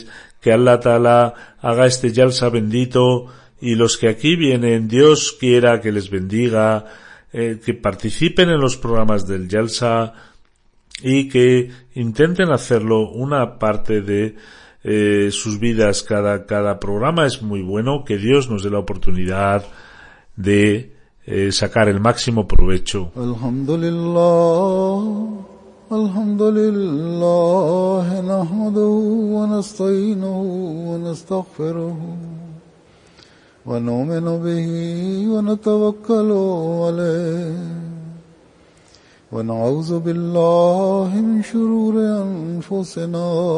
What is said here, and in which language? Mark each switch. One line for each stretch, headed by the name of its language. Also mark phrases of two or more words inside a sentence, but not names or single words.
Spanish: Que
Arabic: الله تعالى
Spanish: haga este Yalsa bendito, y los que aquí vienen, Dios quiera que les bendiga, que participen en los programas del Yalsa y que intenten hacerlo una parte de sus vidas. Cada programa es muy bueno. Que Dios nos dé la oportunidad de sacar el máximo provecho.
Arabic: الحمد لله نحمده ونستعينه ونستغفره ونؤمن به ونتوكل عليه ونعوذ بالله من شرور أنفسنا